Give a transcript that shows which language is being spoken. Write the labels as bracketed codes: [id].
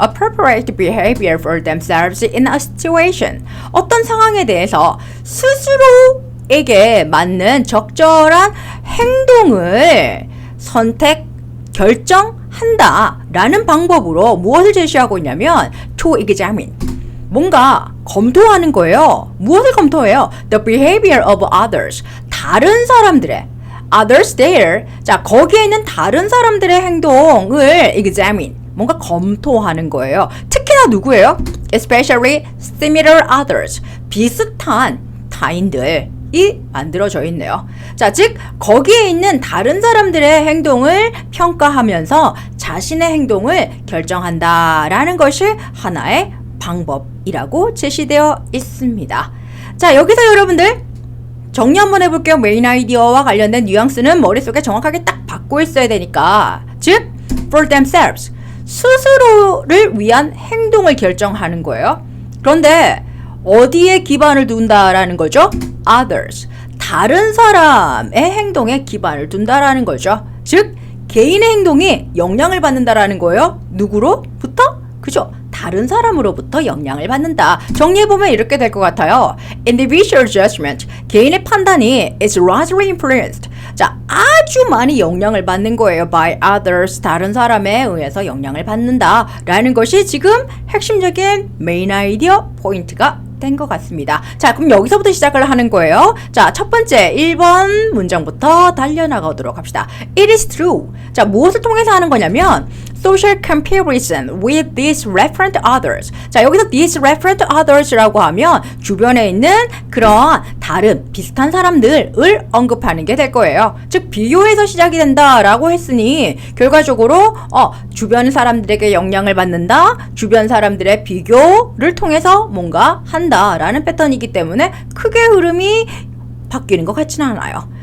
[en] Appropriate behavior for themselves in a situation, [ko] 어떤 상황에 대해서 스스로에게 맞는 적절한 행동을 결정한다 라는 방법으로 무엇을 제시하고 있냐면 [en] to examine, [ko] 뭔가 검토하는 거예요. 무엇을 검토해요? [en] The behavior of others, [ko] 다른 사람들의 [en] others there. [ko] 자, 거기에 있는 다른 사람들의 행동을 examine, 뭔가 검토하는 거예요. 특히나 누구예요? [en] Especially similar others, [ko] 비슷한 타인들이 만들어져 있네요. 자, 즉 거기에 있는 다른 사람들의 행동을 평가하면서 자신의 행동을 결정한다라는 것이 하나의 방법이라고 제시되어 있습니다. 자, 여기서 여러분들 정리 한번 해볼게요. 메인 아이디어와 관련된 뉘앙스는 머릿속에 정확하게 딱 받고 있어야 되니까, 즉 [en] for themselves, [ko] 스스로를 위한 행동을 결정하는 거예요. 그런데 어디에 기반을 둔다라는 거죠? others, 다른 사람의 행동에 기반을 둔다라는 거죠. 즉 개인의 행동이 영향을 받는다라는 거예요. 누구로부터? 그죠? 다른 사람으로부터 영향을 받는다. 정리해보면 이렇게 될 것 같아요. [en] Individual judgment, [ko] 개인의 판단이 [en] is largely influenced. [ko] 자, 아주 많이 영향을 받는 거예요. [en] By others, [ko] 다른 사람에 의해서 영향을 받는다 라는 것이 지금 핵심적인 메인 아이디어 포인트가 된 것 같습니다. 자, 그럼 여기서부터 시작을 하는 거예요. 자, 첫 번째 1번 문장부터 달려나가도록 합시다. [en] It is true. [ko] 자, 무엇을 통해서 하는 거냐면 [en] social comparison with these referent others. [ko] 자, 여기서 [en] these referent others [ko] 라고 하면 주변에 있는 그런 다른 비슷한 사람들을 언급하는 게 될 거예요. 즉 비교에서 시작이 된다라고 했으니 결과적으로 주변 사람들에게 영향을 받는다, 주변 사람들의 비교를 통해서 뭔가 한다라는 패턴이기 때문에 크게 흐름이 바뀌는 것 같지는 않아요.